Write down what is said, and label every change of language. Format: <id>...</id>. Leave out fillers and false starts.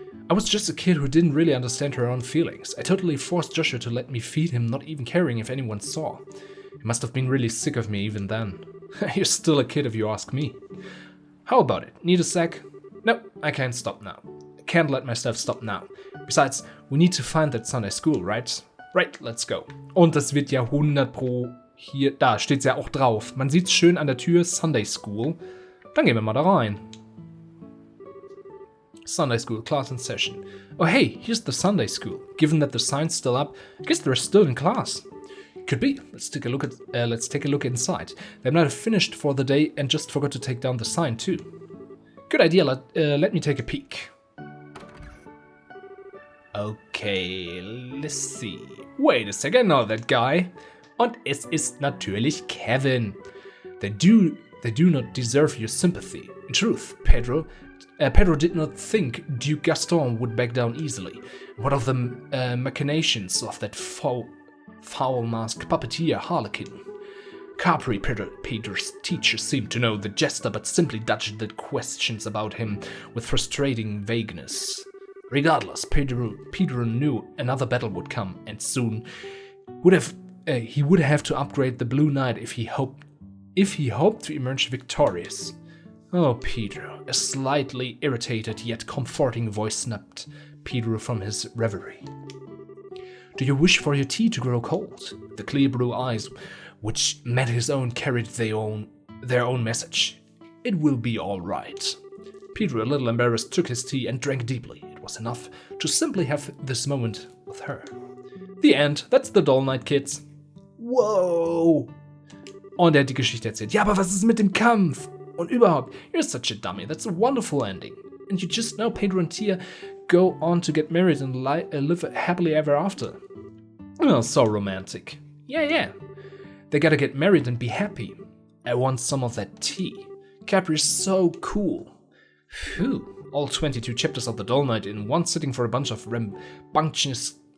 <en>I was just a kid who didn't really understand her own feelings. I totally forced Joshua to let me feed him, not even caring if anyone saw. He must have been really sick of me even then. You're still a kid if you ask me. How about it? Need a sec? No, I can't stop now. Can't let myself stop now. Besides, we need to find that Sunday school, right? Right, let's go.</en> <de>Und das wird ja 100 pro hier, da steht's ja auch drauf. Man sieht's schön an der Tür, Sunday School. Dann gehen wir mal da rein.</de> <en>Sunday School, class in session. Oh hey, here's the Sunday School. Given that the sign's still up, I guess they're still in class. Could be. Let's take a look inside. They might have finished for the day and just forgot to take down the sign too. Good idea, let me take a peek. Okay, let's see. Wait a second, I know that guy.</en> <de>Und es ist natürlich Kevin.</de> <en>They do not deserve your sympathy. In truth, Pedro did not think Duke Gaston would back down easily. What of the machinations of that foul-masked puppeteer Harlequin? Capri, Peter's teacher, seemed to know the jester, but simply dodged the questions about him with frustrating vagueness. Regardless, Pedro knew another battle would come, and soon he would have to upgrade the Blue Knight if he hoped to emerge victorious. Oh, Pedro, a slightly irritated yet comforting voice snapped Pedro from his reverie. Do you wish for your tea to grow cold? The clear blue eyes, which met his own, carried their own message. It will be all right. Pedro, a little embarrassed, took his tea and drank deeply. It was enough to simply have this moment with her. The end. That's the Doll Night, kids. Whoa!</en> <de>Und er hat die Geschichte erzählt. Ja, aber was ist mit dem Kampf? Und überhaupt,</de> <en>you're such a dummy. That's a wonderful ending. And you just know Pedro and Tia go on to get married and live happily ever after. Oh, so romantic. Yeah. They gotta get married and be happy. I want some of that tea. Capri is so cool. Phew. All 22 chapters of the Dull Knight in one sitting for a bunch of rambunctious?</en>